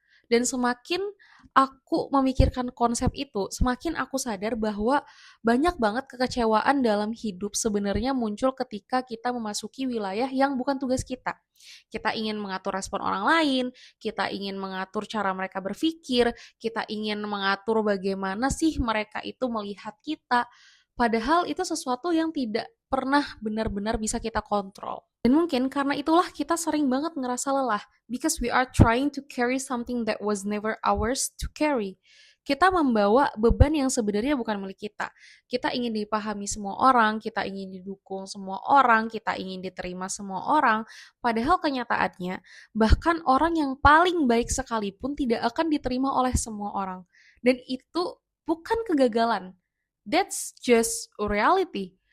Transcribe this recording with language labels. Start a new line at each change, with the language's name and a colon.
Indonesian: Dan semakin aku memikirkan konsep itu, semakin aku sadar bahwa banyak banget kekecewaan dalam hidup sebenarnya muncul ketika kita memasuki wilayah yang bukan tugas kita. Kita ingin mengatur respon orang lain, kita ingin mengatur cara mereka berpikir, kita ingin mengatur bagaimana sih mereka itu melihat kita. Padahal itu sesuatu yang tidak pernah benar-benar bisa kita kontrol. Dan mungkin karena itulah kita sering banget ngerasa lelah,
English: because we are trying to carry something that was never ours to carry.
Indonesian: Kita membawa beban yang sebenarnya bukan milik kita. Kita ingin dipahami semua orang, kita ingin didukung semua orang, kita ingin diterima semua orang. Padahal kenyataannya, bahkan orang yang paling baik sekalipun tidak akan diterima oleh semua orang. Dan itu bukan kegagalan.
English: That's just reality.